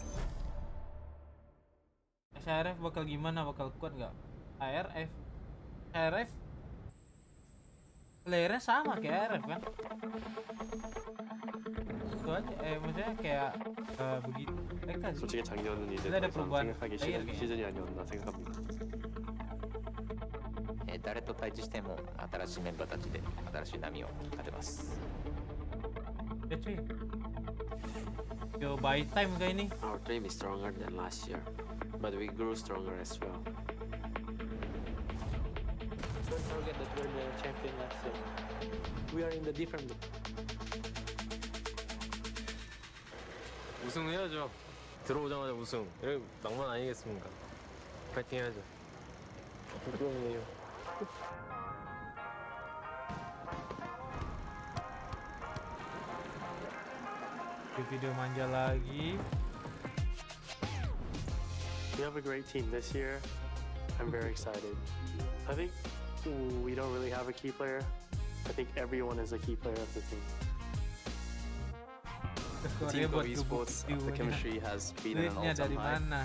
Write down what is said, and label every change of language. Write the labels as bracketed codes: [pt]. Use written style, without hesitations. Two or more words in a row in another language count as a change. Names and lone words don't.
[id] SRF bakal gimana? Bakal kuat nggak? ARF playernya sama kayak ARF kan? Itu aja, maksudnya kayak begitu mereka sih. [ko] 솔직히 작년은 이제 근데 더 이상 [id] perubahan [ko] 생각하기 player 싫은 [id] kayaknya. [ko] 시즌이 아니었나 생각합니다. [ja] 誰と対峙しても新しいメンバーたちで新しい波を立てます。 [id] Ya cuy. Yo, [en] buy time [id] kah ini? [en] Our team is stronger than last year, but we grew stronger as well. Don't forget that we're the champion last year. We are in the different group. [ko] 우승해야죠. 들어오자마자 우승. 이런 낭만 아니겠습니까? 파이팅 해야죠. 부끄럽네요. [id] Video manja lagi. [en] We have a great team this year. I'm very excited. I think we don't really have a key player. I think everyone is a key player of the team. [id] Korea buat [en] esports, the chemistry has been at an all-time high.